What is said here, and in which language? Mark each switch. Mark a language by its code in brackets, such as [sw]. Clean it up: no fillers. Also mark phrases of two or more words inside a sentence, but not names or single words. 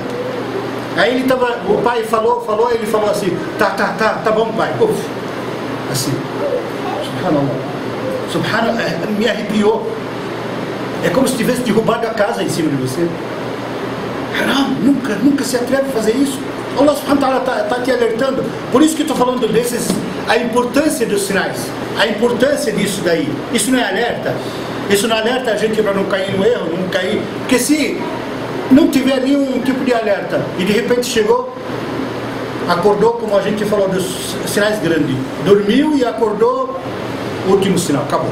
[pt] Aí ele tava, o pai falou, ele falou assim, tá bom, pai. Uf, assim, subhanallah, me arrepiou. É como se tivesse derrubado a casa em cima de você. Haram, nunca se atreve a fazer isso. Allah [ar] سبحانه وتعالى [pt] está te alertando. Por isso que eu estou falando desses, a importância dos sinais, a importância disso daí. Isso não é alerta? Isso não alerta a gente para não cair no erro, não cair. Porque se não tiver nenhum tipo de alerta e de repente chegou, acordou, como a gente falou dos sinais grandes, dormiu e acordou, último sinal, acabou.